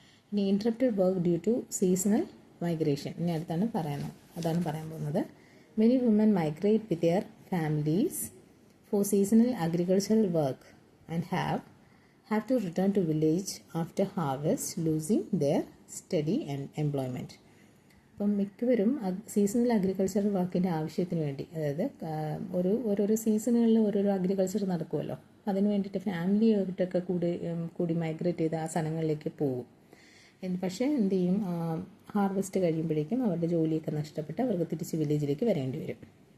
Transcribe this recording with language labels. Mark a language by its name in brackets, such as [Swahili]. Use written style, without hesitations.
[Malayalam] ഇനി [English] Interrupted work due to seasonal migration. [Malayalam] ഇനി അതാണ് പറയാൻ പോകുന്നത്. [English] Many women migrate with their families for seasonal agricultural work and have to return to village after harvest, losing their steady and employment. [Malayalam] അപ്പം മിക്കവരും seasonal agriculture വർക്കിൻ്റെ ആവശ്യത്തിന് വേണ്ടി, അതായത് ഓരോരോ സീസണുകളിൽ ഓരോരോ അഗ്രികൾച്ചർ നടക്കുമല്ലോ, അതിന് വേണ്ടിയിട്ട് ഫാമിലിയായിട്ടൊക്കെ കൂടി മൈഗ്രേറ്റ് ചെയ്ത് ആ സ്ഥലങ്ങളിലേക്ക് പോകും. പക്ഷേ എന്ത് ചെയ്യും, ഹാർവെസ്റ്റ് കഴിയുമ്പോഴേക്കും അവരുടെ ജോലിയൊക്കെ നഷ്ടപ്പെട്ട് അവർക്ക് തിരിച്ച് വില്ലേജിലേക്ക് വരേണ്ടി വരും.